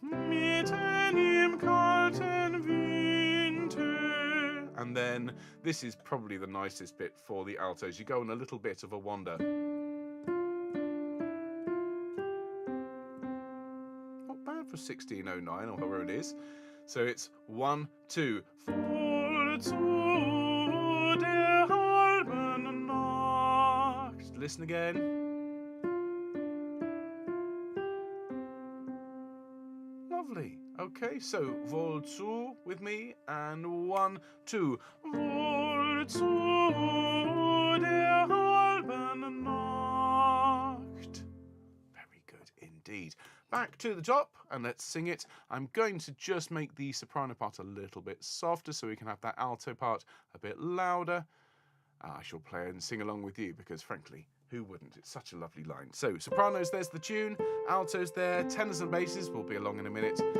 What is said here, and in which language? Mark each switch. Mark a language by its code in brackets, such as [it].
[de] Mitten im kalten Winter. [en] And then this is probably the nicest bit for the altos. You go on a little bit of a wander. Not bad for 1609 or however it is. So it's 1, 2. [de] Voll zu der halben Nacht. [en] Listen again. Lovely. Okay, so voll zu with me, and 1, 2. [de] Voll zu der halben Nacht. [en] Very good indeed. Back to the top, and let's sing it. I'm going to just make the soprano part a little bit softer so we can have that alto part a bit louder. I shall play and sing along with you because, frankly, who wouldn't? It's such a lovely line. So, sopranos, there's the tune. Altos there. Tenors and basses will be along in a minute.